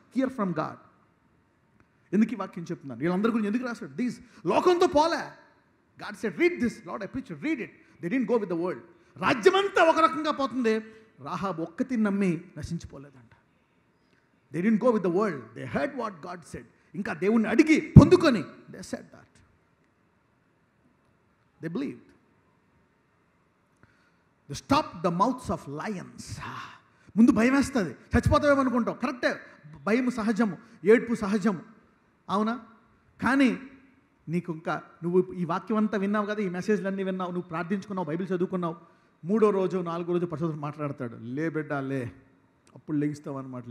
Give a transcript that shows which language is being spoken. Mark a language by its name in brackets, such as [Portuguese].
[English] Hear from God. [Telugu] ఎందుకు ఈ వాక్యం చెప్తున్నాను? వీళ్ళందరి గురించి ఎందుకు రాశాడు? దీస్ లోకంతో పోలే. [English] God said, read this. Lord, I preach it. Read it. They didn't go with the world. [Telugu] రాజ్యమంతా ఒక రకంగా పోతుంది. రాహాబు ఒక్కటి నమ్మి నశించిపోలేదంట. [English] They didn't go with the world. They heard what God said. [Telugu] ఇంకా దేవుణ్ణి అడిగి పొందుకొని [English] they said that. They believed. They stopped the mouths of lions. [Telugu] ముందు భయం వేస్తుంది, చచ్చిపోతావేమనుకుంటావు. కరెక్టే, భయం సహజము, ఏడ్పు సహజము, అవునా? కానీ నీకు ఇంకా నువ్వు ఈ వాక్యం అంతా విన్నావు కదా, ఈ మెసేజ్లన్నీ విన్నావు, నువ్వు ప్రార్థించుకున్నావు, బైబిల్ చదువుకున్నావు. 3వ రోజు 4వ రోజు పరిశుద్ధుడు మాట్లాడతాడు. లే బిడ్డ లే. అప్పుడు లెగిస్తావు అనమాట.